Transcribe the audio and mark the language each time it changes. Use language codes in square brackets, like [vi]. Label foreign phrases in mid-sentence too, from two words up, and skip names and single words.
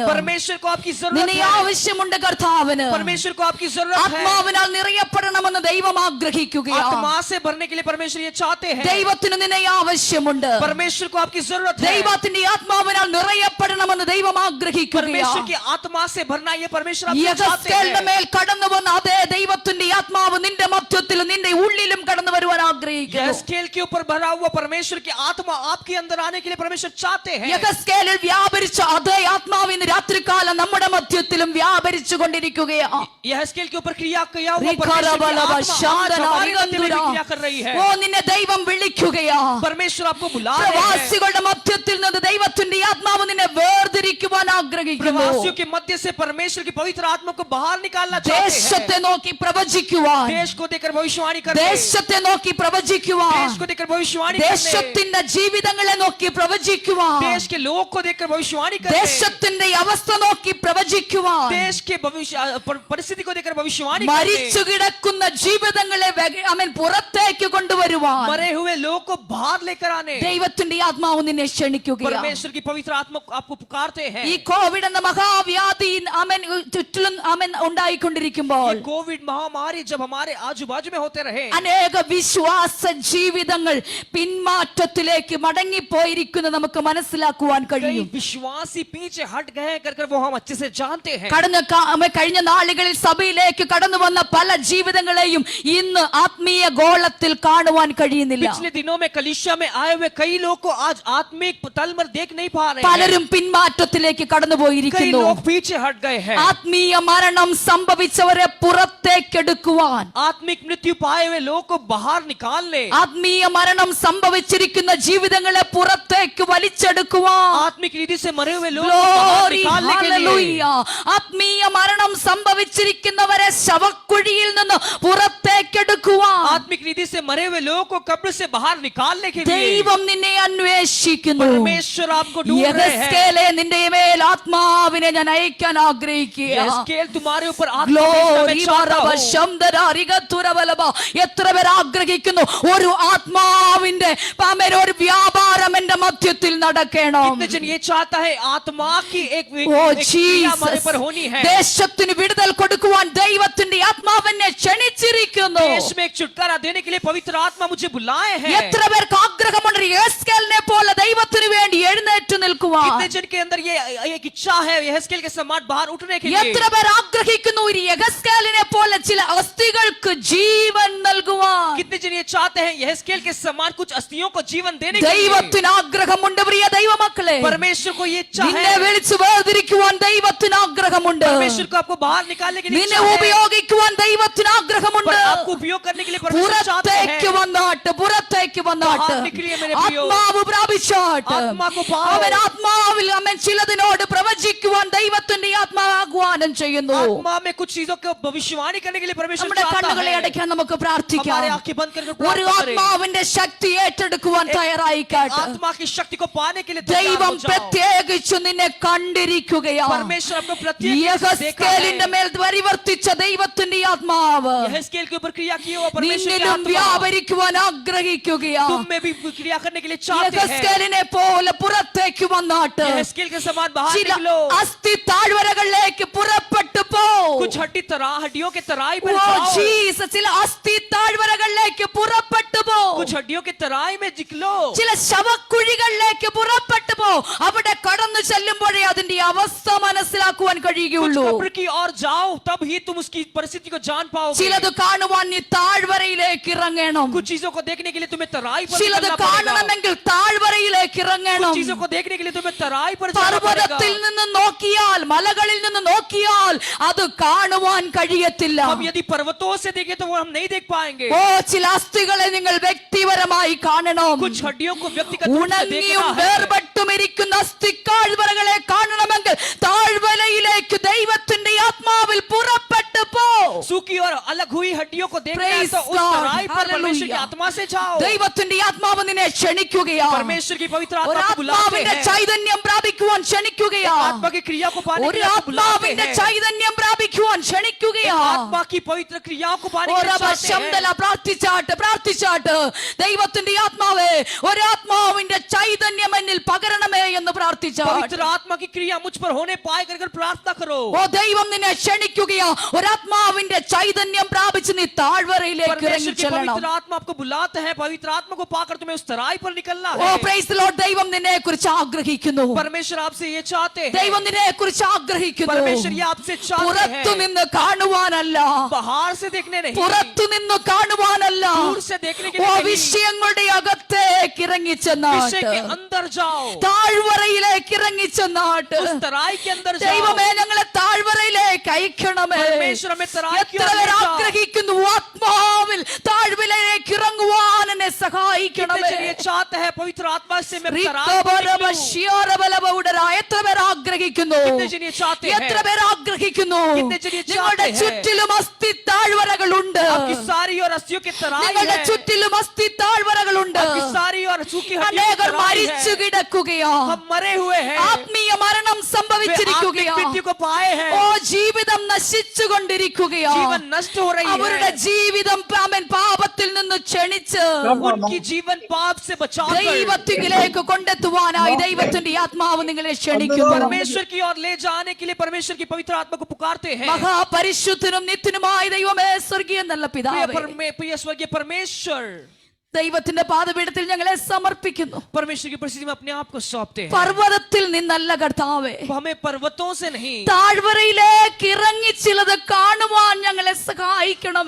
[hi] परमेश्वर को आपकी जरूरत [ml] നിന്നെ [hi] है. [ml] ആവശ്യമുണ്ട് കർത്താവിന്. [hi] परमेश्वर को आपकी जरूरत है. [ml] ആത്മാവിനാൽ നിറയപ്പെടണമെന്ന് ദൈവം ആഗ്രഹിക്കുകയാണ്. [hi] आत्मा से भरने के लिए परमेश्वर ये चाहते हैं. [ml] ദൈവത്തിന് നിന്നെ ആവശ്യമുണ്ട്. [hi] परमेश्वर को आपकी जरूरत है. [ml] ദൈവത്തിന്റെ ആത്മാവിനാൽ നിറയപ്പെടണമെന്ന് ദൈവം [hi] परमेश्वर [ml] ആഗ്രഹിക്കുകയാണ്. [hi] की आत्मा से भरना ये परमेश्वर आपसे चाहते [ml] യെഹെസ്കേലിന്റെ [hi] हैं. [ml] മേൽ കടന്നു വന്ന അതേ ദൈവത്തിന്റെ ആത്മാവ് നിന്റെ മധ്യത്തിലും നിന്റെ ഉള്ളിലും കടന്നു വരുവാൻ ആഗ്രഹിക്കുന്നു. [hi] यहेजकेल के ऊपर भरा हुआ परमेश्वर की आत्मा आपके अंदर आने के लिए परमेश्वर चाहते हैं. [ml] യെഹെസ്കേലിൽ വ്യാപരിച്ച അതേ ആത്മാവ് ഇന്ന് രാത്രികാലം നമ്മുടെ മധ്യത്തിലും വ്യാപരിച്ചു കൊണ്ടിരിക്കുകയാണ്. [hi] यहेजकेल के ऊपर क्रिया किया हुआ रिखरबलबा परमेश्वर की आत्मा आज शंदना हमारे मध्य में भी रिगंदुरा. क्रिया कर रही है. [ml] ഓ നിന്നെ ദൈവം വിളിക്കുകയാ. [hi] परमेश्वर आपको बुला रहे हैं. [ml] പ്രവാസികളുടെ മധ്യത്തിൽ നിന്ന് ദൈവത്തിന്റെ ആത്മാവ് നിന്നെ വേർതിരിക്കുവാൻ ആഗ്രഹിക്കുന്നു. [hi] प्रवासियों के मध्य से परमेश्वर की पवित्र आत्मा को बाहर निकालना चाहते हैं. [ml] ദേശത്തെ നോക്കി പ്രവചിക്കുവാൻ, [hi] देश को देखकर भविष्यवाणी करने. [ml] ദേശത്തെ നോക്കി പ്രവചിക്കുവാൻ, [hi] देश को देखकर भविष्यवाणी करने. [ml] ദേശത്തിന്റെ ജീവിതങ്ങളെ നോക്കി പ്രവചിക്കുവാൻ, [hi] देश के लोग को देखकर भविष्यवाणी करने. [ml] ദേശത്തിന്റെ അവസ്ഥ നോക്കി പ്രവചിക്കുവാൻ, [hi] देश के भविष्य परिस्थिति को देखकर भविष्यवाणी करने. [ml] മരിച്ചു കിടക്കുന്ന ജീവിതങ്ങളെ അവൻ പുറത്തേക്ക് കൊണ്ടുവരുവാൻ [hi] मरे हुए लोग को बाहर लेकर आने. [ml] ദൈവത്തിന്റെ ആത്മാവ് നിന്നെ ക്ഷണിക്കുകയാണ്. [hi] परमेश्वर की पवित्र आत्मा आपको पुकारते हैं. [ml] ഈ കോവിഡ് എന്ന മഹാവ്യാധി അവൻ ചുറ്റിലും അവൻ ഉണ്ടായിക്കൊണ്ടിരിക്കുമ്പോൾ [hi] ये कोविड महामारी जब हमारे आजू बाजू में होते रहे, [ml] അനേക വിശ്വാസ ജീവിതങ്ങൾ പിന്മാറ്റത്തിലേക്ക് മടങ്ങിപ്പോയിരിക്കുന്നത് നമുക്ക് മനസ്സിലാക്കുവാൻ [hi] कई [ml] കഴിയും. [hi] विश्वासी पीछे हट गए कर वो हम अच्छे से जानते हैं. [ml] കഴിഞ്ഞ നാളുകളിൽ സഭയിലേക്ക് കടന്നു വന്ന പല ജീവിതങ്ങളെയും ഇന്ന് ആത്മീയ ഗോളത്തിൽ കാണുവാൻ കഴിയുന്നില്ല. [hi] पिछले दिनों में कलीसिया में आए हुए कई लोग को आज आत्मिक तल पर देख नहीं पा रहे हैं. [ml] പലരും പിന്മാറ്റത്തിലേക്ക് [hi] कई [ml] കടന്നുപോയിരിക്കുന്നു. [hi] लोग पीछे हट गए हैं. [ml] ആത്മീയ മരണം സംഭവിച്ചവരെ പുറത്തേക്കെടുക്കുവാൻ, [hi] आत्मिक मृत्यु पाए हुए लोग को बाहर निकालने, [ml] ആത്മീയ മരണം സംഭവിച്ചിരിക്കുന്ന ജീവിതങ്ങളെ പുറത്തേക്ക് വലിച്ചെടുക്കുവാൻ, [hi] आत्मिक रीति से मरे हुए लोग को बाहर [en] Glory, [hi] निकालने के लिए, [en] hallelujah. [ml] ആത്മീയ മരണം സംഭവിച്ചിരിക്കുന്നവരെ ശവക്കുഴിയിൽ നിന്ന് പുറത്തേക്കെടുക്കുവാൻ [hi] आत्मिक रीति से मरे हुए लोगों को कब्र से बाहर निकालने के लिए [ml] ദൈവം നിന്നെ അന്വേഷിക്കുന്നു. [hi] परमेश्वर आपको ढूंढ रहे हैं. [ml] യെഹെസ്കേലേ, നിന്റെ മേൽ ആത്മാവിനെ ഞാൻ അയക്കാൻ ആഗ്രഹിക്കുക. [hi] यहेजकेल तुम्हारे ऊपर आत्मा [en] Glory, [hi] भेजना मैं चाहता വരവ, हूं. ശംദര, റിഗത്തുരവലഭ. [ml] എത്ര പേർ ആഗ്രഹിക്കുന്നു ഒരു ആത്മാവിന്റെ ഒരു വ്യാപാരം എന്റെ മധ്യത്തിൽ നടക്കണം. [hi] कितने जन ये चाहता है आत्मा की एक [ml] ഓ [hi] क्रिया हमारे पर [ml] ജീസസ്, [hi] होनी है. [ml] ദേശത്തിന് വിടുതൽ കൊടുക്കുവാൻ ദൈവത്തിന്റെ ആത്മാവിനെ ക്ഷണിച്ചിരിക്കുന്നു. [hi] देश में एक छुटकारा देने के लिए पवित्र आत्मा मुझे बुलाए हैं. [ml] എത്ര പേർക്ക് ആഗ്രഹമുണ്ട് യെഹെസ്കേലിനെ പോലെ ദൈവത്തിന് വേണ്ടി എഴുന്നേറ്റ് നിൽക്കുവാൻ? നിൽക്കുവാൻ [hi] कितने जन के अंदर ये एक इच्छा है यहेजकेल के समान बाहर उठने के लिए? [ml] എത്ര പേർ ആഗ്രഹിക്കുന്നു ഒരു യഹസ്കേലിനെ പോലെ ചില അസ്ഥികൾക്ക് ജീവൻ നൽകുവാൻ? [hi] कितने जन ये चाहते हैं यहेजकेल के समान कुछ अस्थियों को जीवन देने के लिए? [ml] ദൈവത്തിന് ആഗ്രഹമുണ്ട് പ്രിയ ദൈവമക്കളെ. [hi] परमेश्वर को ये इच्छा [ml] നിന്നെ [hi] है, [ml] വിളിച്ചു വേർതിരിക്കുവാൻ ദൈവത്തിന് ആഗ്രഹമുണ്ട്. [hi] परमेश्वर को आपको बाहर निकालने के लिए [ml] നിന്നെ [hi] इच्छा है, [ml] ഉപയോഗിക്കുവാൻ ദൈവത്തിന് ആഗ്രഹമുണ്ട്. [hi] पर आपको उपयोग करने के लिए परमेश्वर चाहते [ml] പുറത്തേക്ക് [hi] हैं। [ml] വന്നാട്ട് പുറത്തേക്ക് വന്നാട്ട് [hi] बाहर निकलिए मेरे प्रियो, [ml] ആത്മാവ് പ്രാപിച്ചാട്ട് [hi] आत्मा को पाओ। [ml] അവൻ ആത്മാവിൽ അവൻ ചിലതിനോട് പ്രവചിക്കുവാൻ ദൈവത്തിന്റെ ആത്മാവ് ആഹ്വാനം ചെയ്യുന്നു. [hi] आत्मा में कुछ चीजों को भविष्यवाणी करने के लिए परमेश्वर [ml] നമ്മുടെ [hi] चाहता [ml] കണ്ണുകളെ [hi] है। [ml] അടയ്ക്കാൻ നമുക്ക് പ്രാർത്ഥിക്കാം. [hi] हमारे आंखें बंद करके [ml] ഒരു [hi] प्रार्थना करें। [ml] ആത്മാവിന്റെ ശക്തി ഏറ്റെടുക്കുവാൻ തയ്യാറായിക്കാട്ട് [hi] आत्मा की शक्ति को पाने के लिए तैयार [ml] ദൈവം [hi] हो जाओ। [ml] പ്രത്യേകിച്ചു നിന്നെ കണ്ടിരിക്കുകയാണ്. [hi] परमेश्वर आपको प्रत्येक देखा [ml] യഹസ്കേലിന്റെ [hi] है। [ml] മേൽ പരിവർത്തിച്ച ദൈവത്തിന്റെ ആത്മാവ് [hi] यहेजकेल के ऊपर क्रिया की हुआ परमेश्वर की [ml] നിന്നിലും [hi] आत्मा [ml] വ്യാപരിക്കുവാൻ ആഗ്രഹിക്കുകയാണ്. [hi] तुम में भी क्रिया करने के लिए चाहते हैं। [ml] യഹസ്കേലിനെ പോലെ പുറത്തേക്ക് വന്നാട്ട് [hi] यहेजकेल के समान बाहर [ml] ചില [hi] निकलो। [ml] അസ്ഥി താഴ്വരകളിലേക്ക് പുറപ്പെട്ടു പോ. [hi] कुछ हड्डियों के तराई पर [ml] ഓ [hi] जाओ। [ml] ജീസസ്, ചില അസ്ഥി താഴ്വരകളിലേക്ക് പുറപ്പെട്ടു പോ. [hi] कुछ हड्डियों के तराई में निकलो। [ml] ചില ശവക്കുഴികളിലേക്ക് പുറപ്പെട്ടു പോ. അവിടെ കടന്നു ചെല്ലുമ്പോഴേ അതിന്റെ അവസ്ഥ മനസ്സിലാക്കുവാൻ [hi] कुछ [ml] കഴിയുകയുള്ളൂ. [hi] कब्र की ओर जाओ, तब ही तुम उसकी परिस्थिति को जान पाओगे। [ml] ചിലത് കാണുവാൻ നീ താഴ്വരയിലേക്ക് ഇറങ്ങണം. [hi] कुछ चीजों को देखने के लिए तुम्हें तराई पर [ml] ചിലത് [hi] निकलना पड़ेगा। [ml] കാണണമെങ്കിൽ താഴ്വരയിലേക്ക് ഇറങ്ങണം. [hi] कुछ चीजों को देखने के लिए तुम्हें तराई पर जाना [ml] പർവ്വതത്തിൽ [hi] पड़ेगा। [ml] നിന്ന് നോക്കിയാൽ, മലകളിൽ നിന്ന് നോക്കിയാൽ അത് കാണുവാൻ കഴിയത്തില്ല. [hi] हम यदि पर्वतों से देखें तो वो हम नहीं देख पाएंगे। [ml] ഓ ചില അസ്ഥികളെ നിങ്ങൾ വ്യക്തിപരമായി കാണണം. [hi] कुछ हड्डियों को व्यक्तिगत रूप से [ml] ഉണങ്ങിയും [hi] देखना है। [ml] വേർപെട്ടും ഇരിക്കുന്ന അസ്ഥിക്കാഴ്വരകളെ കാണണമെങ്കിൽ താഴ്വരയിലേക്ക് ദൈവത്തിന്റെ ആത്മാവിൽ പുറപ്പെട്ടു പോ. [hi] सूखी और अलग हुई हड्डियों को देखना है [en] Praise [hi] तो उस [en] God. [hi] तराई पर परमेश्वर की [en] Hallelujah. [hi] आत्मा से जाओ। [ml] ദൈവത്തിന്റെ ആത്മാവ് നിന്നെ ക്ഷണിക്കുകയാണ്. [hi] परमेश्वर की पवित्र [ml] ഒരു [hi] आत्मा को बुलाते [ml] ആത്മാവിന്റെ [hi] हैं। [ml] ചൈതന്യം പ്രാപിക്കുവാൻ ക്ഷണിക്കുകയാണ്. [hi] आत्मा की क्रिया को पाने के [ml] ഒരു [hi] लिए आपको बुलाते [ml] ആത്മാവിന്റെ [hi] हैं। [ml] ചൈതന്യം പ്രാപിക്കുവാൻ ക്ഷണിക്കുകയാണ്. [hi] आत्मा की पवित्र क्रियाओं को पाने के लिए चाहते ശബ്ദല हैं। [ml] പ്രാർത്ഥിച്ചാട്ട് ദൈവത്തിന്റെ ആത്മാവേ, ഒരാത്മാവിന്റെ ചൈതന്യം എന്നിൽ പകരണമേ എന്ന് പ്രാർത്ഥിച്ചാട്ട് [hi] पवित्र आत्मा की क्रिया मुझ पर होने पाए कर प्रार्थना करो। [ml] ഓ ദൈവം നിന്നെ ക്ഷണിക്കുകയാ. ഒരാത്മാവിന്റെ ചൈതന്യം പ്രാപിച്ച് നീ താഴ്വരയിലേക്ക് [hi] परमेश्वर [ml] ഇറങ്ങി [hi] की [ml] ചെല്ലണം. [hi] पवित्र आत्मा आपको बुलाते हैं। पवित्र आत्मा को पाकर तुम्हें उस तराई पर निकलना [ml] ഓ [hi] है। [en] Praise the Lord. [ml] ദൈവം നിന്നെ കുറിച്ച് ആഗ്രഹിക്കുന്നു. [hi] परमेश्वर आपसे ये चाहते हैं। [ml] ദൈവം നിന്നെ കുറിച്ച് ആഗ്രഹിക്കുന്നു. [hi] परमेश्वर ये आपसे चाहते [ml] പുറത്തു [hi] हैं। [ml] നിന്ന് കാണുവാനല്ല, [hi] बाहर से देखने नहीं, [ml] പുറത്തു നിന്ന് കാണുവാനല്ല, [hi] दूर से देखने के [ml] ഓ [hi] लिए नहीं। [ml] വിഷയങ്ങളുടെ അകത്തേക്ക് ഇറങ്ങി [hi] विषय [ml] ചെന്നാട്ട് [hi] के अंदर जाओ, [ml] താഴ്വരയിലേക്ക് ഇറങ്ങി ചെന്നാട്ട് [hi] उस तराई के अंदर जाओ। [ml] ദൈവമേ ഞങ്ങളെ താഴ്വരയിലേക്ക് അയക്കണമേ. [hi] परमेश्वर हमें तराई की [ml] എത്ര [hi] ओर ले [ml] പേർ [hi] जाओ। [ml] ആഗ്രഹിക്കുന്നു ആത്മാവിൽ താഴ്വരയിലേക്ക് ഇറങ്ങുവാൻ എന്നെ [hi] कितने [ml] സഹായിക്കണമേ. [hi] जन ये चाहते हैं पवित्र आत्मा से मैं तराई पर റിക്കബരബ निकलूं। [ml] ശിയറബലബൗഡര. എത്ര പേർ ആഗ്രഹിക്കുന്നു? [hi] कितने जन ये चाहते [ml] എത്ര [hi] हैं? [ml] പേർ ആഗ്രഹിക്കുന്നു? [hi] कितने जन ये [ml] നിങ്ങളുടെ [hi] चाहते हैं? [ml] ചുറ്റിലും അസ്ഥി താഴ്വരകളുണ്ട്. [hi] आपकी सारी और अस्थियों की तराई [ml] നിങ്ങളുടെ [hi] है। [ml] ചുറ്റിലും അസ്ഥി താഴ്വരകളുണ്ട്. [hi] आपकी सारी और सूखी हड्डियों की [ml] അനേകർ [hi] तराई [ml] മരിച്ചു [hi] है। [ml] കിടക്കുകയാ. [hi] हम मरे हुए हैं। [ml] ആത്മീയ മരണം [hi] वे आत्मिक [ml] സംഭവിച്ചിരിക്കുകയാ. [hi] मृत्यु को पाए हैं। [ml] ഓ ജീവിതം നശിച്ചുകൊണ്ടിരിക്കുകയാ. [hi] जीवन नष्ट हो रही [ml] അവരുടെ [hi] है। [ml] ജീവിതം അവൻ പാപത്തിൽ നിന്ന് ക്ഷണിച്ച് [hi] उनकी जीवन पाप से बचाकर [ml] ദൈവത്തിലേക്ക് കൊണ്ടെത്തുവാനായി ദൈവത്തിന്റെ ആത്മാവ് നിങ്ങളെ ക്ഷണിക്കുന്നു. [hi] परमेश्वर की ओर ले जाने के लिए परमेश्वर की पवित्र आत्मा को पुकारते हैं। [ml] മഹാപരിശുദ്ധനും നിത്യനുമായ ദൈവമേ, സ്വർഗീയ നല്ല പിതാവേ, [hi] प्रिय स्वर्गीय परमेश्वर, [ml] ദൈവത്തിന്റെ പാദപീഠത്തിൽ ഞങ്ങളെ സമർപ്പിക്കുന്നു. [hi] परमेश्वर की परिस्थिति में अपने आप को सौंपते हैं। [ml] പർവ്വതത്തിൽ നിന്നല്ല കർത്താവേ, [hi] हमें पर्वतों से नहीं, [ml] താഴ്വരയിലേക്ക് ഇറങ്ങി ചിലത് കാണുവാൻ ഞങ്ങളെ സഹായിക്കണമേ.